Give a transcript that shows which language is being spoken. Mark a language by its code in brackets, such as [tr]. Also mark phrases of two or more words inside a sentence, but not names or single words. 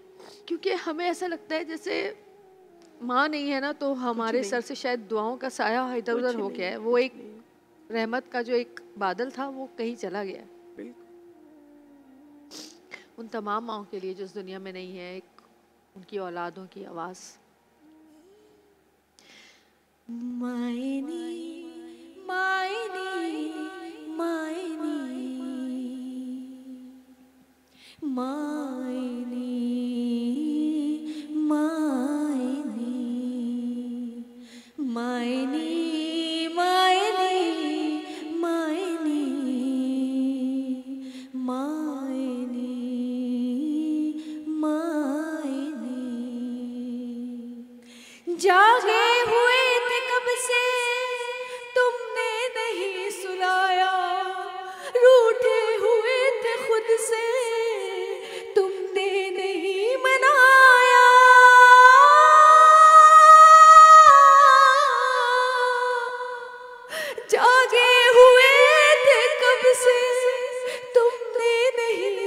[hi] क्योंकि हमें ऐसा लगता है जैसे माँ नहीं है ना तो हमारे सर से शायद दुआओं का साया इधर उधर हो गया है, वो एक रहमत का जो एक बादल था वो कहीं चला गया है। उन तमाम माओं के लिए जो इस दुनिया में नहीं है, एक उनकी औलादों की आवाज़। मायनी मायनी मायनी मायनी मायनी मायनी मायनी मायनी मायनी मायनी जागे हुए थे कब से तुमने नहीं सुलाया, रूठे हुए थे खुद से तुमने नहीं मनाया, जागे हुए थे कब से तुमने नहीं